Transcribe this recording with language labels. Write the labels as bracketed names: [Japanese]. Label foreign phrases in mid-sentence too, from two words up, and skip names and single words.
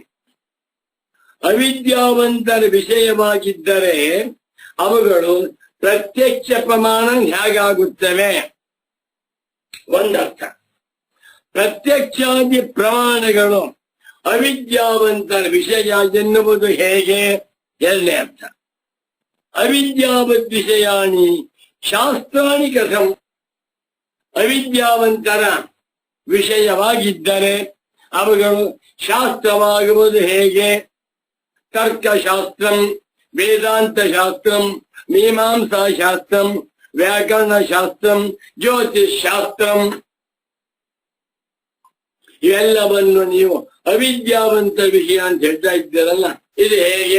[Kannada] ಅವಿದ್ಯಾವಂತರ ವಿಷಯವಾಗಿದ್ದರೆ ಅವುಗಳು ಪ್ರತ್ಯಕ್ಷ ಪ್ರಮಾಣ ಹೇಗಾಗುತ್ತವೆ? ಒಂದರ್ಥ. ಪ್ರತ್ಯಕ್ಷಾದಿ ಪ್ರಮಾಣಗಳು ಅವಿದ್ಯಾವಂತರ ವಿಷಯ ಎನ್ನುವುದು ಹೇಗೆ? 2ನೇ ಅರ್ಥ. [Sanskrit] ಅವಿದ್ಯಾವದ್ ವಿಷಯಾಣಿ ಶಾಸ್ತ್ರಾಣಿ ಕಥಂ. [Kannada] ಅವಿದ್ಯಾವಂತರ ವಿಷಯವಾಗಿದ್ದರೆ ಅವುಗಳು ಶಾಸ್ತ್ರವಾಗುವುದು ಹೇಗೆ? ತರ್ಕಶಾಸ್ತ್ರಂ, ವೇದಾಂತ ಶಾಸ್ತ್ರಂ, ಮೀಮಾಂಸಾ ಶಾಸ್ತ್ರಂ, ವ್ಯಾಕರಣ ಶಾಸ್ತ್ರಂ, ಜ್ಯೋತಿಷ್ ಶಾಸ್ತ್ರಂ, ಇವೆಲ್ಲವನ್ನು ನೀವು ಅವಿದ್ಯಾವಂತ ವಿಷಯ ಅಂತ ಹೇಳ್ತಾ ಇದ್ದೀರಲ್ಲ, ಇದು ಹೇಗೆ?